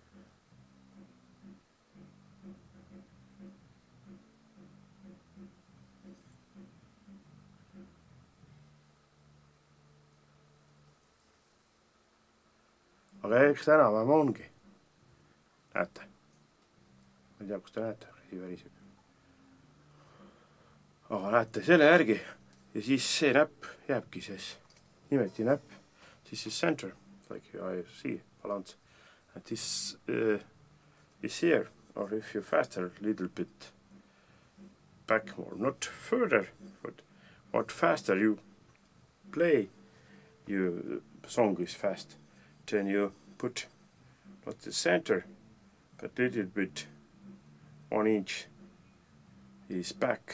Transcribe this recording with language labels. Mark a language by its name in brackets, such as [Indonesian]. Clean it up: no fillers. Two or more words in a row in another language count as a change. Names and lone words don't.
[Estonian] Aga eks tänapäev ongi. Näete. Ma ei tea, kus te näete, see väriseb. Aga näete selle järgi ja siis see näpp jääbki siis nimeti näpp, siis [English] center, like I see, balance. And this is here, or if you faster a little bit back more, not further, but what faster you play, your song is fast, then you put not the center, but a little bit 1 inch is back.